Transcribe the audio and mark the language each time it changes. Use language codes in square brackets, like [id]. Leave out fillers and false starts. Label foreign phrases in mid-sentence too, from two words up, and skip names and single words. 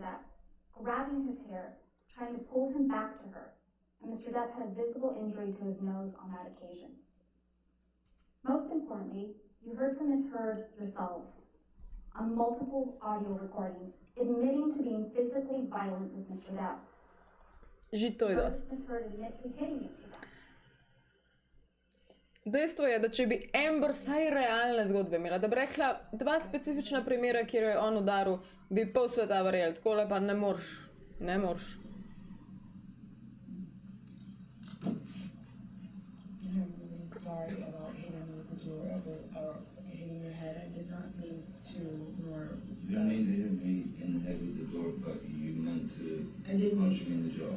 [en] Depp, grabbing his hair, trying to pull him back to her, and Mr. Depp had a visible injury to his nose on that occasion. Most importantly, you heard from Ms. Heard yourselves, on multiple audio recordings, admitting to being physically violent with Mr. Depp. [sl] Že to je dost. [en] Ms. Heard admit to hitting Mr. Depp. [sl] Dejstvo je, da če bi Amber vsaj realne zgodbe imela, da bi rekla 2 specifična primera, kjer jo je on udaril, bi pol sveta verjeli, takole pa ne moreš, ne moreš. [en] I'm really sorry about hitting you with the door or hitting your head. I did not mean to, nor... You don't mean to hit me in the head with the door, but you meant to punch me in the jaw.